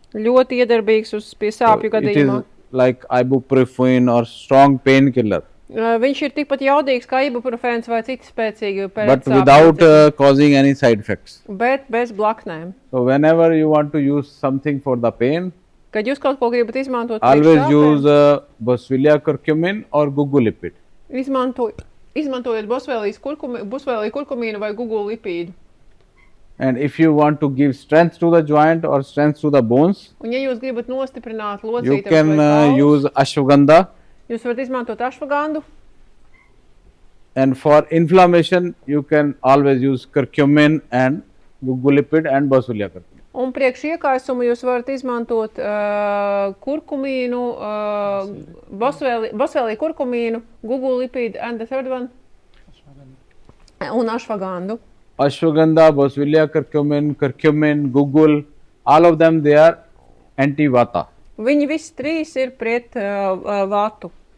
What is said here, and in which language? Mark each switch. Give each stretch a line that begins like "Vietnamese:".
Latvian: Ļoti iedarbīgs pie sāpju
English: It
Latvian: gadījumā.
English: is like ibuprofen or strong painkiller,
Latvian: Viņš ir tikpat jaudīgs kā ibuprofens vai citi spēcīgi
English: but
Latvian: pēcsāpju
English: without
Latvian: līdzekļi,
English: causing any side effects.
Latvian: bet bez blaknēm.
English: So whenever you want to use something for the pain,
Latvian: Kad jūs kaut ko gribat izmantot,
English: always use boswellia curcumin or gugulipid.
Latvian: Izmantojot bosvēliju kurkumīnu vai gugulipīdu.
English: And if you want to give strength to the joint or strength to the bones,
Latvian: Un ja jūs gribat nostiprināt
English: you
Latvian: locītavas
English: can
Latvian: vai kaulus,
English: use ashwagandha.
Latvian: jūs varat izmantot ašvagandu.
English: And for inflammation, you can always use curcumin and gugulipid and boswellia curcumin.
Latvian: Un priekš iekaisumu jūs varat izmantot kurkumīnu, bosvēliju kurkumīnu, gugulipīdu
English: and the third one,
Latvian: un ašvagandu.
English: Ashwagandha, boswellia curcumin, gugul, all of them, they are anti-vata.
Latvian: Viņi visi trīs ir pret vatu.